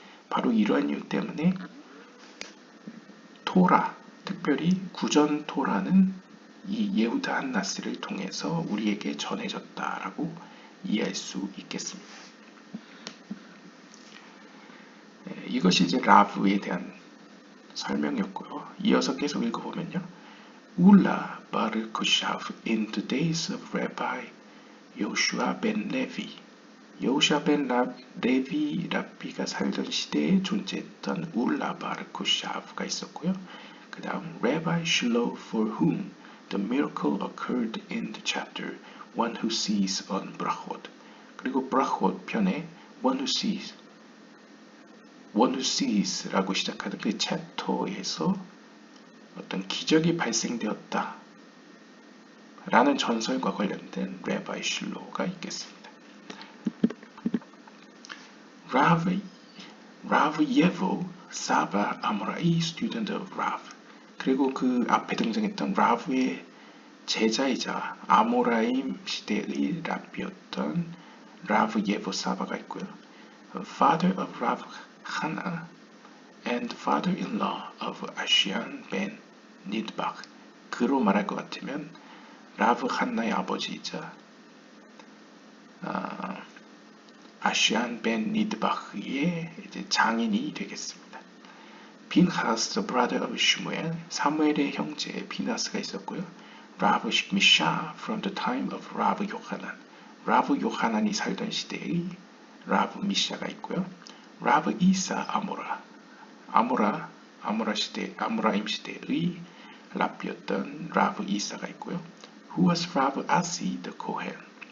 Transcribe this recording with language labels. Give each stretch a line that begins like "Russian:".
Korean: 바로 이러한 이유 때문에 토라, 특별히 구전 토라는 이 예후다 한나스를 통해서 우리에게 전해졌다라고 이해할 수 있겠습니다. 이것이 이제 라브에 대한 설명이었고요. 이어서 계속 읽어보면요.
English: 울라 바르 쿠샤브 in the days of Rabbi Yoshua ben Levi.
Korean: 요시아 벤 레비 랍비가 살던 시대에 존재했던 울라 바르 쿠샤브가 있었고요. 그 다음
English: Rabbi Shiloh for whom the miracle occurred in the chapter One who sees on Brachot.
Korean: 그리고 브라콧 편에 One who sees라고 시작하는 그 챕터에서 어떤 기적이 발생되었다 라는 전설과 관련된 레바이 실로가 있겠습니다.
English: Rav Yevo Saba Amorai student of Rav.
Korean: 그리고 그 앞에 등장했던 라브의 제자이자 아모라임 시대의 랍비였던 라브 예보 사바가 있고요.
English: Father of Rav Hana and father-in-law of Ashian ben Nidbach.
Korean: 그로 말할 것 같으면 라브 한나의 아버지이자 아시안 벤 니드바흐의 장인이 되겠습니다. 빈하스,
English: the brother of Shmuel,
Korean: 사무엘의 형제 비나스가 있었고요. 라브 미샤
English: from the time of
Korean: 라브 요하난, 라브 요하난이 살던 시대의 라브 미샤가 있고요. 라브 이사 아모라임 시대의 랍비였던 라브 이사가 있고요.
English: Who was 라브 아시 the Kohen.